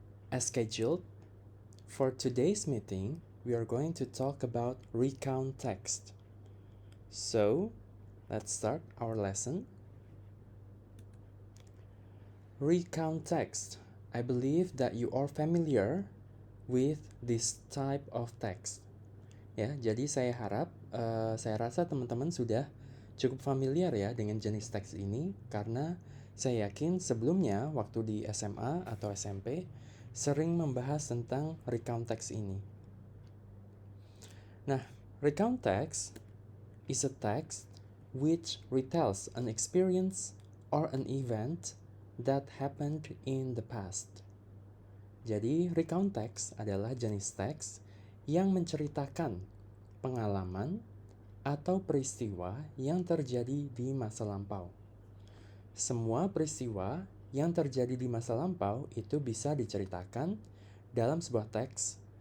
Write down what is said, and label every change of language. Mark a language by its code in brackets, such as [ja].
[en] As scheduled, for today's meeting, we are going to talk about recount text. So, let's start our lesson. Recount text. I believe that you are familiar with this type of text. [id] Ya, jadi saya rasa teman-teman sudah cukup familiar ya dengan jenis teks ini karena saya yakin sebelumnya waktu di SMA atau SMP sering membahas tentang recount text ini. [en] Nah, recount text is a text which retells an experience or an event that happened in the past. [id] Jadi, recount text adalah jenis teks yang menceritakan pengalaman atau peristiwa yang terjadi di masa lampau. Semua peristiwa yang terjadi di masa lampau itu bisa diceritakan dalam sebuah teks.